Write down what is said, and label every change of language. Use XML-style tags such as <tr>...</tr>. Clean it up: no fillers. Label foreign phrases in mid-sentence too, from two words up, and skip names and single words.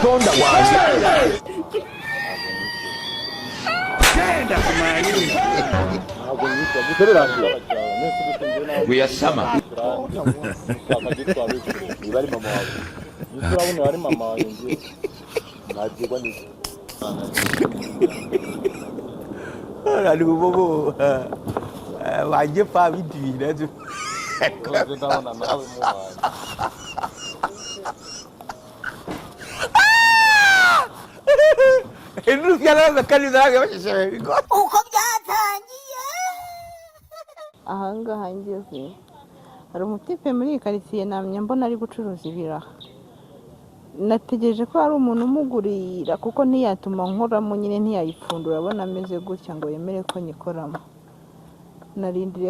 <en>We are summer.</en> <ms>Aduh bobo. Wajib pak video dah tu. Ini sekarang makan itu lagi macam mana?</ms> <rw>uko byatangiye ahangaha ngeze hari umutipe muri iyi karitsiye namye mbona ari gucuruza ibiraha nategereje ko hari umuntu umugurira kuko ntiyatuma nkoramo nyine ntiyayipfundura abona ameze gutya ngo yemere ko nyikoramo narindiriye</rw>